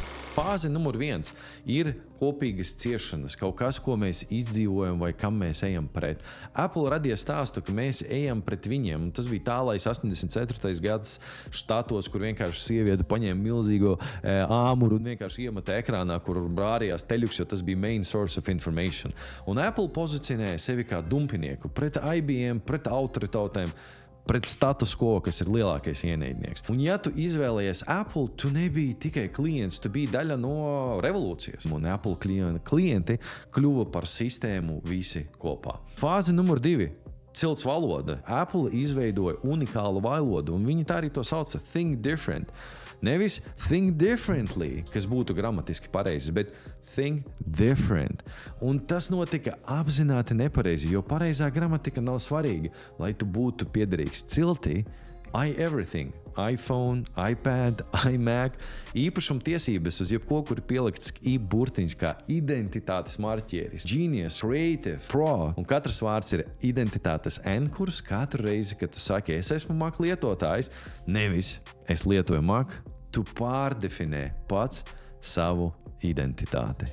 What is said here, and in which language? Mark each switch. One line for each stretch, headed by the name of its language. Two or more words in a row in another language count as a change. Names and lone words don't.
Latvian: Fāze numur 1 ir kopīgas ciešanas, kaut kas, ko mēs izdzīvojam vai kam mēs ejam pret. Apple radīja stāstu, ka mēs ejam pret viņiem. Tas bija tālais 84. gads štatos, kur vienkārši sieviete paņēma milzīgo āmuru un vienkārši iemeta ekrānā, kur brārījās teļuks, jo tas bija
English: main source of information.
Latvian: Un Apple pozicionēja sevi kā dumpinieku pret IBM, pret autoritātēm, pret status quo, kas ir lielākais ienaidnieks. Un ja tu izvēlējies Apple, tu nebiji tikai klients, tu biji daļa no revolūcijas. Un Apple klienti kļuva par sistēmu visi kopā. Fāze numur 2. Cilts valoda. Apple izveidoja unikālu valodu, un viņi tā arī to sauca
English: think different.
Latvian: Nevis
English: think differently,
Latvian: kas būtu gramatiski pareizi, bet
English: think different.
Latvian: Un tas notika apzināti nepareizi, jo pareizā gramatika nav svarīga, lai tu būtu piederīgs ciltī. Everything, iPhone, iPad, iMac, īpašumtiesības uz jebko, kur pielikts burtiņš kā identitātes marķieris, Genius, Creative, Pro, un katrs vārds ir identitātes N-kurs katru reizi, kad tu saki, es esmu Mac lietotājs, nevis es lietoju Mac, tu pārdefinē pats savu identitāti.